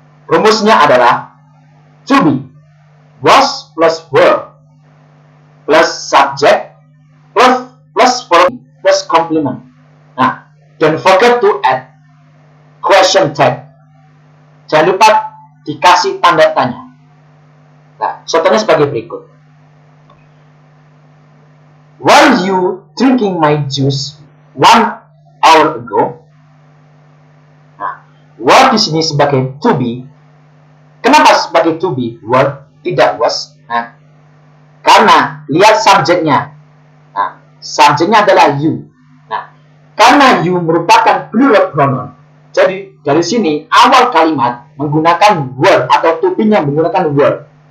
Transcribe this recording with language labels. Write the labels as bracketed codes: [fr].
[id] Rumusnya adalah [en] to be was plus were plus subject plus verb plus complement. Nah, don't forget to add question tag. [id] Jangan lupa dikasih tanda tanya. Nah, contohnya sebagai berikut. [en] Were you drinking my juice 1 hour ago? [id] Nah, were di sini sebagai to be. Kenapa sebagai to be? Were tidak was. Nah, karena lihat subjeknya. Nah, subjeknya adalah you. Nah, karena you merupakan plural pronoun. Jadi dari sini awal kalimat menggunakan were atau to be-nya menggunakan were.